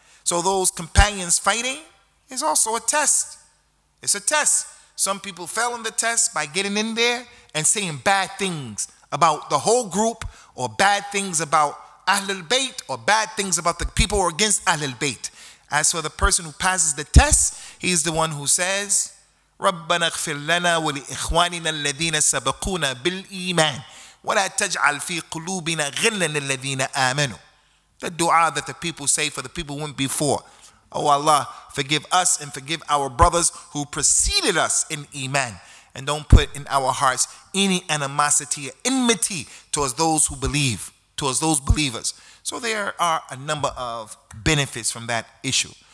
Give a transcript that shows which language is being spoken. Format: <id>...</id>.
<en>So those companions fighting is also a test. It's a test. Some people fell in the test by getting in there and saying bad things about the whole group, or bad things about Ahlul Bayt, or bad things about the people who are against Ahlul Bayt. As for the person who passes the test, he's the one who says,</en> <ar>رَبَّنَا اغْفِرْ لَنَا وَلِإِخْوَانِنَا الَّذِينَ سَبَقُونَا بِالْإِيمَانِ وَلَا تَجْعَلْ فِي قُلُوبِنَا غِلًّا لِلَّذِينَ آمَنُوا.</ar> <en>The dua that the people say for the people who went before. Oh Allah, forgive us and forgive our brothers who preceded us in Iman. And don't put in our hearts any animosity or enmity towards those who believe, towards those believers. So there are a number of benefits from that issue.</en>